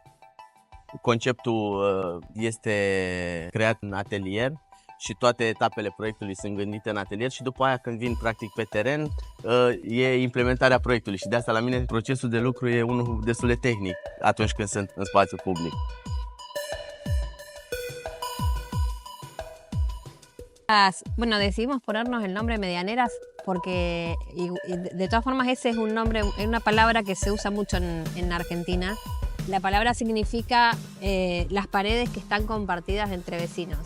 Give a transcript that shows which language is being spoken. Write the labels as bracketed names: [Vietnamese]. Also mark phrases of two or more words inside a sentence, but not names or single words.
[Romanian] Conceptul este creat în atelier și toate etapele proiectului sunt gândite în atelier și după aia când vin practic pe teren e implementarea proiectului și de asta la mine procesul de lucru e unul destul de tehnic atunci când sunt în spațiu public. [Spanish] Bueno, decidimos ponernos el nombre Medianeras porque de todas formas ese es un nombre, es una palabra que se usa mucho en Argentina. La palabra significa las paredes que están compartidas entre vecinos.